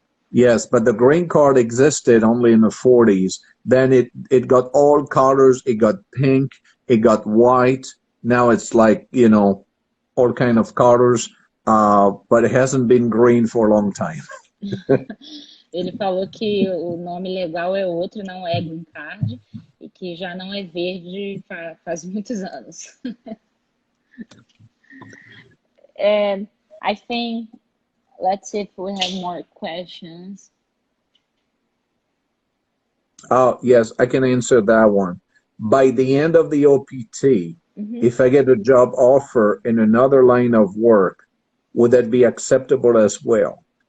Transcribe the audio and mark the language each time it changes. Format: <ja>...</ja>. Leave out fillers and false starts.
<en>Yes, but the green card existed only in the 40s. Then it got all colors. It got pink. It got white. Now it's like, you know, all kind of colors, but it hasn't been green for a long time.</en> <pt>Ele falou que o nome legal é outro, não é Green Card, e que já não é verde faz muitos anos.</pt> <en>And I think, let's see if we have more questions. Oh, yes, I can answer that one. By the end of the OPT, if I get a job offer in another line of work, would that be acceptable as well?</en>